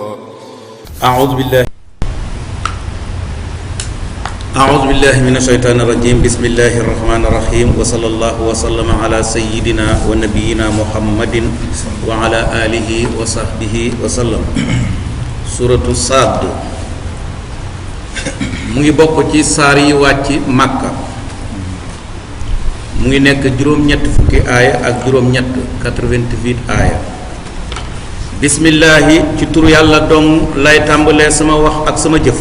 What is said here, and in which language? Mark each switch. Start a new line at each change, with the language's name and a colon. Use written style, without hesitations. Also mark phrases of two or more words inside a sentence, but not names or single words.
Arabic: أعوذ بالله من الشيطان الرجيم. بسم الله الرحمن الرحيم. وصلى الله وسلم على سيدنا ونبينا محمد وعلى آله وصحبه وسلم. سورة الصاد
Wolof: mu ngi bokk ci saar yi wàcc Makka. mu ngi nekk juróom-ñett fukki aaya ak juróom-ñett 88 aaya. bismillaahi ci turu yàlla dong lay tàmbalee sama wax ak sama jëf.